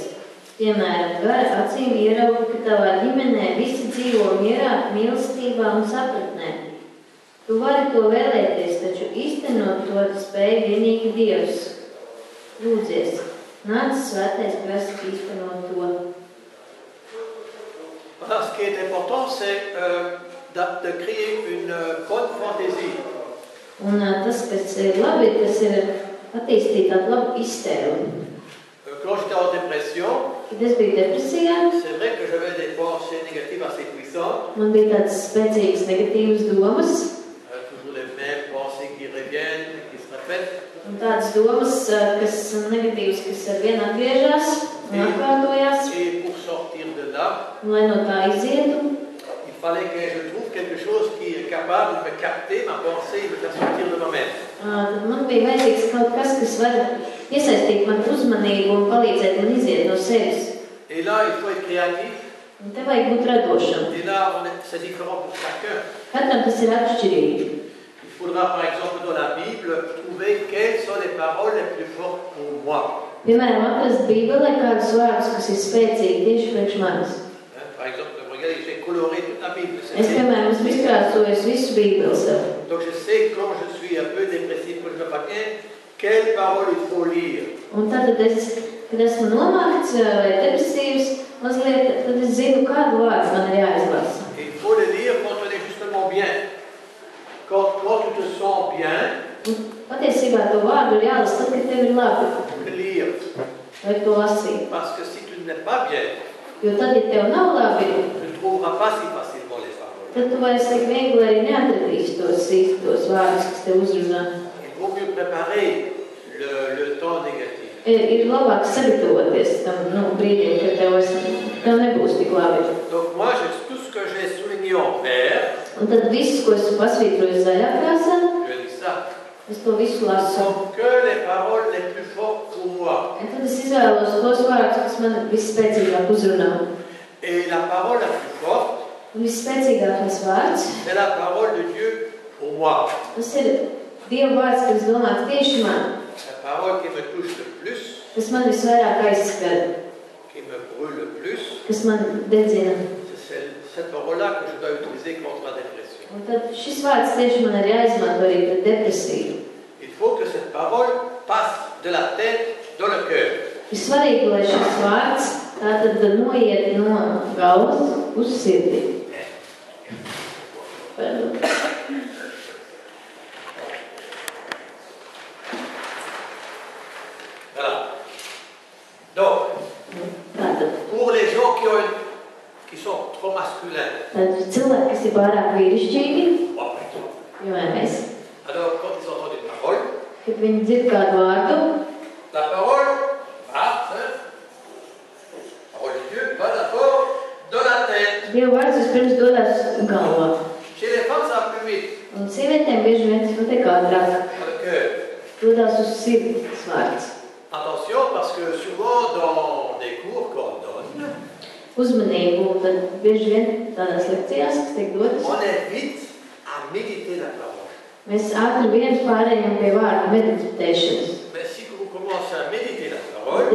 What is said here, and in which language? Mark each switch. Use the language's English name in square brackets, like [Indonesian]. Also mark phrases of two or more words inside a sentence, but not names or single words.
[Latvian] Piemēram, gara acīm ieraugi, ka tavā ģimenē visi dzīvo mierā, mīlestībā un sapratnē. Tu vari to vēlēties, taču īstenot to spēj vienīgi Dievs. Lūdzies, nāc svētais gars īstenot to. [French] Voilà, ce qui est important, c'est de créer une bonne fantaisie. [Latvian] Un tas, kas ir labi, tas ir attīstīt tādu labu iztēli. [French] Quand j'étais en dépression, [Latvian] Kad es biju depresijā, [French] c'est vrai que j'avais des pensées négatives assez puissantes. [Latvian] man bija tādas spēcīgas negatīvas domas, [French] Toujours les mêmes pensées qui reviennent, qui se répètent. [Latvian] un tādas domas, kas negatīvas, kas ar vienu atgriežas un atkārtojās. [French] Et pour sortir de là, [Latvian] Un, lai no tā izietu, [French] il fallait que je trouve quelque chose qui est capable de me capter ma pensée et me faire sortir de moi-même. [Latvian] tad man bija vajadzīgs kaut kas, kas var iesaistīt man uzmanību un palīdzēt man iziet no sevis. [French] Et là, il faut être créatif. [Latvian] Un te vajag būt radošam. [French] Et là, c'est différent pour chacun. [Latvian] Katram tas ir atšķirīgi. [French] Il faudra, par exemple, dans la Bible, trouver quelles sont les paroles les plus fortes pour moi. [Latvian] Piemēram, atrast Bībelē kādus vārdus, kas ir spēcīgi tieši priekš manis. [French] Par exemple, regardez, j'ai coloré toute la Bible. [Latvian] Es, piemēram, esmu izkrāsojis visu Bībeli sev. [French] Donc je sais quand je suis un peu dépressif, quand je me pas bien, quelles paroles il faut lire. [Latvian] Un tad es, kad esmu nomākts vai depresīvs, mazliet, tad es zinu, kādu vārdu man ir jāizlasa. [French] Il faut le lire quand on est justement bien. Quand tu te sens bien, [Latvian] Un patiesībā to vārdu ir jālasa tad, kad tev ir labi. [French] le lire. [Latvian] Vai to lasīt. [French] Parce que si tu n'es pas bien, [Latvian] Jo tad, ja tev nav labi, [French] tu ne trouveras pas si facilement les paroles. [Latvian] tad tu vairs tik viegli arī neatradīsi tos vārdus, kas tev uzrunā. [French] Il vaut mieux préparer le temps négatif. [Latvian] Ir labāk sagatavoties tam brīdim, kad tev nebūs tik labi. [French] Donc moi, tout ce que j'ai souligné en vert, [Latvian] Un tad viss, ko esmu pasvītrojis zaļā krāsā, [French] je lis ça, [Latvian] es to visu lasu. [French] sont que les paroles les plus fortes pour moi. [Latvian] Un tad es izvēlos tos vārdus, kas man visspēcīgāk uzrunā. [French] Et la parole la plus forte, [Latvian] Un visspēcīgākais vārds, [French] c'est la parole de Dieu pour moi. [Latvian] tas ir Dieva vārds, kas domāts tieši man, [French] La parole qui me touche le plus, [Latvian] kas man visvairāk aizskar, [French] qui me brûle le plus, [Latvian] kas man dedzina. [French] c'est cette parole-là que je dois utiliser contre la dépression. [Latvian] Un tad šis vārds tieši man ir jāizmanto arī pret depresiju. [French] Il faut que cette parole passe de la tête dans le cœur. [Latvian] Ir svarīgi, lai šis vārds tātad noiet no galvas uz sirdi. [French] Voilà. Donc, [Latvian] Tātad, [French] pour les gens qui sont trop masculins, [Latvian] cilvēki, kas ir pārāk vīrišķīgi, [French] oh, putain. [Latvian] piemēram mēs, [French] Alors quand ils entendent une parole, [Latvian] kad viņi dzird kādu vārdu, [French] la parole va, parole de Dieu, va d'abord dans la tête. [Latvian] Dieva vārds vispirms dodas galvā. [French] Chez les femmes, ça va plus vite, [Latvian] Un sievietēm bieži vien tas notiek ātrāk. [French] dans le cœur. [Latvian] Dodas uz sirdi tas vārds. [French] Attention, parce que souvent dans des cours qu'on donne, [Latvian] Uzmanību, tad bieži vien tādās lekcijās, kas tiek dotas, [French] on est vite à méditer la parole. [Latvian] mēs ātri vien pārējām pie vārdu meditēšanas. [French] Mais si vous commencez à méditer la parole,